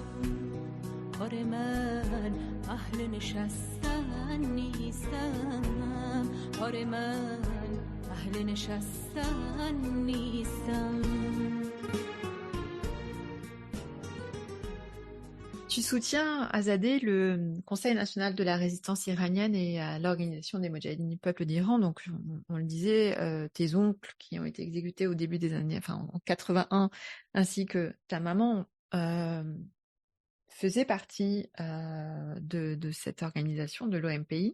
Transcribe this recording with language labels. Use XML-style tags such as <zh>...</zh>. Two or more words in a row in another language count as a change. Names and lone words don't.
<fa>آره من اهل نشستن نیستم، آره من اهل نشستن نیستم.</fa> <fr>Tu soutiens, Azadeh, le Conseil national de la résistance iranienne et l'organisation des Moudjahidines du peuple d'Iran. Donc, on le disait, tes oncles qui ont été exécutés au début des années, enfin en 81, ainsi que ta maman, faisaient partie de cette organisation, de l'OMPI.</fr>